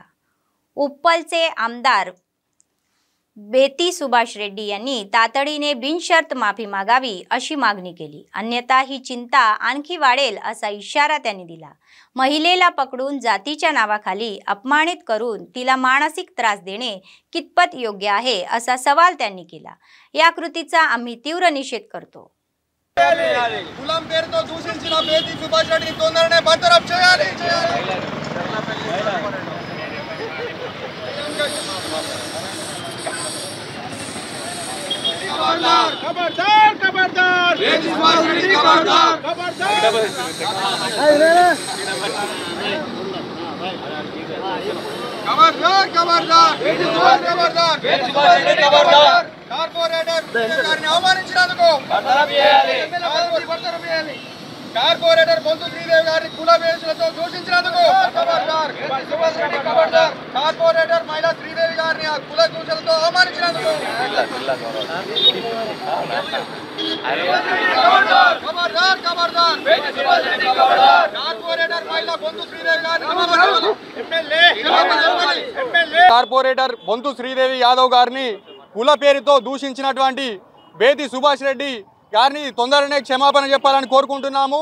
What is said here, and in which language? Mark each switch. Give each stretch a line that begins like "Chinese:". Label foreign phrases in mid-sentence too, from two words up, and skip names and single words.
Marathi: उप्पलचे आमदार बेती सुभाष रेड्डी यांनी तातडीने बिनशर्त माफी मागावी अशी मागणी केली, अन्यथा ही चिंता आणखी वाढेल असा इशारा त्यांनी दिला। महिलेला पकडून जातीच्या नावाखाली अपमानित करून तिला मानसिक त्रास देणे कितपत योग्य आहे असा सवाल त्यांनी केला। या कृतीचा आम्ही तीव्र निषेध करतो।
Telugu: కులం పేరుతో దూషించిన బేతి సుభాష్ రెడ్డి తొందరనే బర్తరఫ్ చేయాలి। ఖబర్దార్ ఖబర్దార్ ఖబర్దార్ బేతి సుభాష్ రెడ్డి ఖబర్దార్ ఖబర్దార్ ఖబర్దార్ ఖబర్దార్ బేతి సుభాష్ ఖబర్దార్ బేతి సుభాష్ రెడ్డి ఖబర్దార్ కార్పొరేటర్ గారిని అవమానించినందుకు బర్తరఫ్ చేయాలి। కార్పొరేటర్ బొంతు శ్రీదేవి గారిని కుల వేషలతో దూషించినందుకు ఖబర్దార్ సుభాష్ రెడ్డి ఖబర్దార్। కార్పొరేటర్ మహిళా శ్రీదేవి గారిని ఆ కుల దూషణలతో అవమానించినందుకు ఖబర్దార్ ఖబర్దార్ ఖబర్దార్ కార్పొరేటర్ మహిళా బొంతు శ్రీదేవి గారిని ఎమ్మెల్యే కార్పొరేటర్ బొంతు శ్రీదేవి యాదవ్ గారిని కుల పేరుతో దూషించినటువంటి బేతి సుభాష్ రెడ్డి గారిని తొందరనే క్షమాపణ చెప్పాలని కోరుకుంటున్నాము।